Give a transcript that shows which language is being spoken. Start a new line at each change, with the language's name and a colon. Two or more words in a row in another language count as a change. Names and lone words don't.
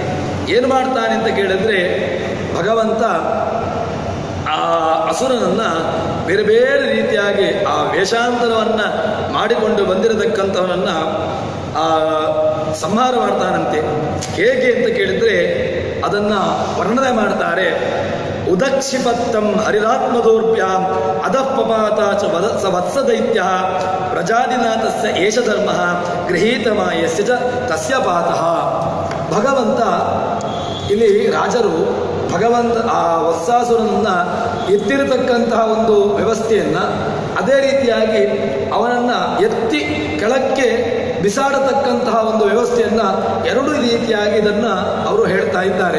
Kannada: ಏನು ಮಾಡ್ತಾನೆ ಅಂತ ಕೇಳಿದ್ರೆ ಭಗವಂತ ಆ ಅಸುರನನ್ನು ಬೇರೆ ಬೇರೆ ರೀತಿಯಾಗಿ ಆ ವೇಷಾಂತರವನ್ನು ಮಾಡಿಕೊಂಡು ಬಂದಿರತಕ್ಕಂಥವನನ್ನು ಸಂಹಾರ ಮಾಡ್ತಾನಂತೆ. ಹೇಗೆ ಅಂತ ಕೇಳಿದರೆ ಅದನ್ನು ವರ್ಣನೆ ಮಾಡ್ತಾರೆ.
Sanskrit: ಉದಕ್ಷಿಪತ್ತಂ ಹರಿರಾತ್ಮದೋರ್ಭ್ಯಾಂ ಅಧಃಪಪಾತ ಚ ವತ್ಸದೈತ್ಯ ಪ್ರಜಾದಿನಾಥಸ್ಯ ಏಷ ಧರ್ಮ ಗೃಹೀತಮಾಯಸ್ಯ ಚ ತಸ್ಯ ಪಾತಃ.
Kannada: ಭಗವಂತ ಇಲ್ಲಿ ರಾಜರು ಭಗವಂತ ಆ ವತ್ಸಾಸುರನನ್ನು ಎತ್ತಿರತಕ್ಕಂತಹ ಒಂದು ವ್ಯವಸ್ಥೆಯನ್ನು, ಅದೇ ರೀತಿಯಾಗಿ ಅವನನ್ನು ಎತ್ತಿ ಕೆಳಕ್ಕೆ ಬಿಸಾಡತಕ್ಕಂತಹ ಒಂದು ವ್ಯವಸ್ಥೆಯನ್ನು ಎರಡು ರೀತಿಯಾಗಿ ಇದನ್ನು ಅವರು ಹೇಳ್ತಾ ಇದ್ದಾರೆ.